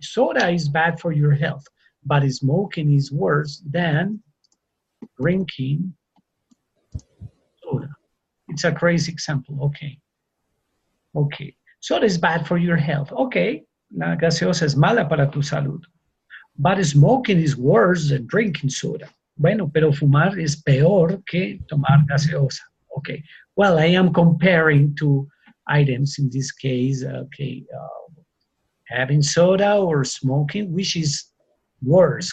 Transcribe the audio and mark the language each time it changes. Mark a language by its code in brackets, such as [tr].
[en] Soda is bad for your health, but smoking is worse than drinking soda. It's a crazy example. Okay. Okay. Soda is bad for your health. Okay. [es] La gaseosa es mala para tu salud. [en] But smoking is worse than drinking soda. [es] Bueno, pero fumar es peor que tomar gaseosa. [en] Okay. Well, I am comparing two items in this case. Okay. Having soda or smoking, which is worse?